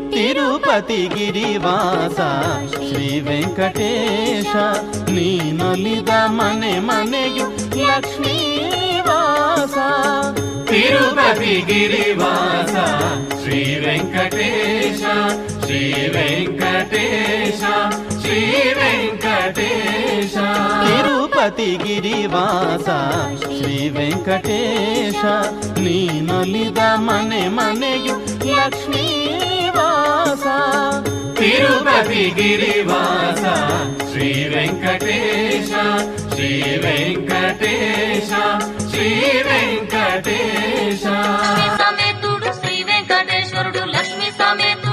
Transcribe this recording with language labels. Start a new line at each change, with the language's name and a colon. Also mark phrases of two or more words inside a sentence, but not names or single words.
Kannada: ತಿರುಪತಿ ಗಿರಿವಾಸ ಶ್ರೀ ವೆಂಕಟೇಶ ನೀನೊಲಿದ ಮನೆ ಮನೆಯು ಲಕ್ಷ್ಮೀವಾಸ ತಿರುಪತಿ ಗಿರಿವಾಸ ಶ್ರೀ ವೆಂಕಟೇಶ ಶ್ರೀ ವೆಂಕಟೇಶ ಶ್ರೀ ವೆಂಕಟೇಶ ತಿರುಪತಿ ಗಿರಿವಾಸ ಶ್ರೀ ವೆಂಕಟೇಶ ನೀನೊಲಿದ ಮನೆ ಮನೆಯು ಲಕ್ಷ್ಮೀವಾಸ ತಿರುಪತಿ ಗಿರಿವಾಸ ಶ್ರೀ ವೆಂಕಟೇಶ ಶ್ರೀ ವೆಂಕಟೇಶ ಶ್ರೀ ವೆಂಕಟೇಶ
Telugu: సಮೇతుడు శ్రీ వెంకటేశ్వరుడు లక్ష్మీ సమే